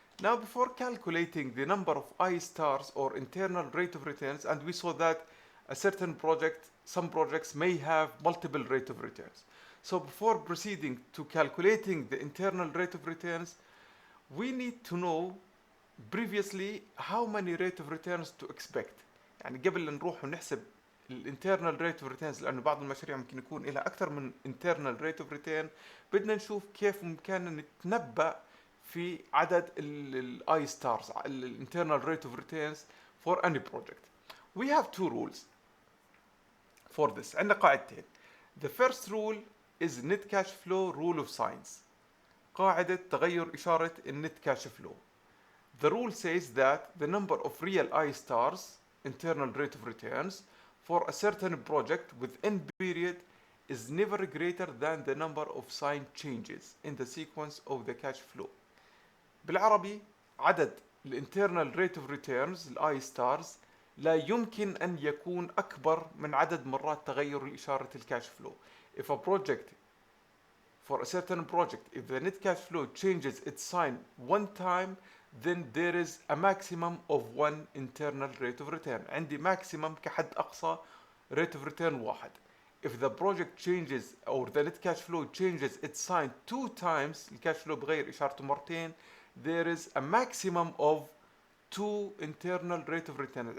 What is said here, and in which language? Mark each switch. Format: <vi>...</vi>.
<en>Now before calculating the number of I stars or internal rate of returns, and we saw that a certain project, some projects may have multiple rate of returns. So before proceeding to calculating the internal rate of returns, we need to know previously how many rate of returns to expect.</en> <ar>يعني قبل نروح ونحسب الانترنال ريت اوف ريتيرنز، لانه بعض المشاريع ممكن يكون لها اكثر من انترنال ريت اوف ريتيرن، بدنا نشوف كيف ممكن نتنبأ في عدد الاي ستارز، الانترنال ريت اوف ريتيرنز</ar> <en>for any project. We have 2 rules for this.</en> <ar>عندنا قاعدتين.</ar> <en>The first rule is net cash flow rule of signs.</en> <ar>قاعدة تغير إشارة النت كاش فلو.</ar> <en>The rule says that the number of real I stars, internal rate of returns, for a certain project within period is never greater than the number of sign changes in the sequence of the cash flow.</en> <ar>بالعربي عدد الانترنال rate of returns الاي stars لا يمكن أن يكون أكبر من عدد مرات تغير الإشارة الكاش فلو.</ar> <en>If a project, for a certain project, if the net cash flow changes its sign one time, then there is a maximum of 1 internal rate of return.</en> <ar>عندي maximum كحد أقصى rate of return 1.</ar> <en>If the project changes or the net cash flow changes its sign 2 times,</en> <ar>الكاش فلو بغير إشارته مرتين,</ar> <en>there is a maximum of 2 internal rate of returns.</en>